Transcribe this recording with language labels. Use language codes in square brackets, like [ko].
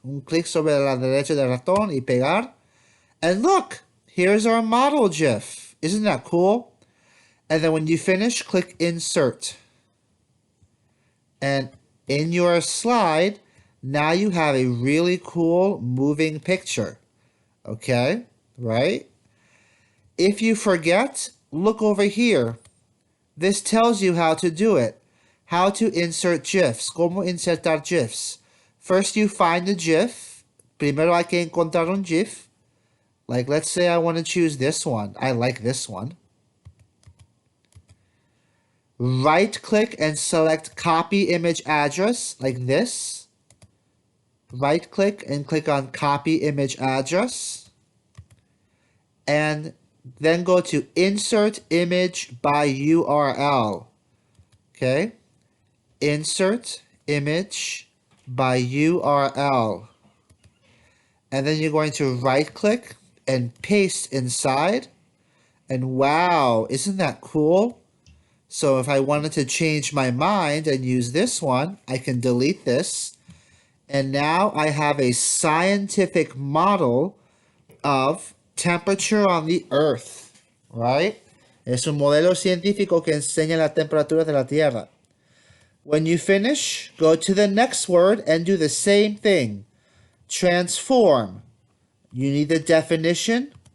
[es] Un clic sobre la derecha del ratón y pegar. [en] And look, here's our model GIF. Isn't that cool? And then when you finish, click Insert. And in your slide, now you have a really cool moving picture. Okay, right? If you forget, look over here. This tells you how to do it. How to insert GIFs. [es] Cómo insertar GIFs. [en] First, you find the GIF. [es] Primero hay que encontrar un GIF. [en] Like, let's say I want to choose this one. I like this one. Right click and select copy image address like this. Right click and click on copy image address. And then go to insert image by URL. Okay. Insert image by URL. And then you're going to right click and paste inside. And wow, isn't that cool? So if I wanted to change my mind and use this one, I can delete this. And now I have a scientific model of temperature on the Earth, right? [es] Es un modelo científico que enseña la temperatura de la Tierra. [en] When you finish, go to the next word and do the same thing. Transform. You need the definition.